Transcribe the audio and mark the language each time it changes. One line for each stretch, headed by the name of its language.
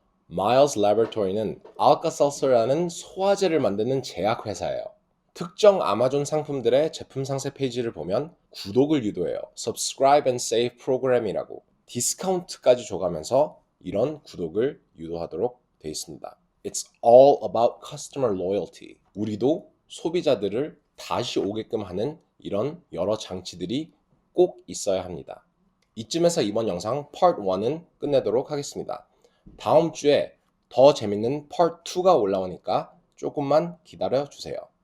Korean: Miles Laboratory는 Alka-Seltzer라는 소화제를 만드는 제약회사예요. 특정 아마존 상품들의 제품 상세 페이지를 보면 구독을 유도해요. Subscribe and Save 프로그램이라고 디스카운트까지 줘가면서 이런 구독을 유도하도록 되어 있습니다.
English: It's all about customer loyalty.
Korean: 우리도 소비자들을 다시 오게끔 하는 이런 여러 장치들이 꼭 있어야 합니다. 이쯤에서 이번 영상 Part 1은 끝내도록 하겠습니다. 다음 주에 더 재밌는 Part 2가 올라오니까 조금만 기다려 주세요.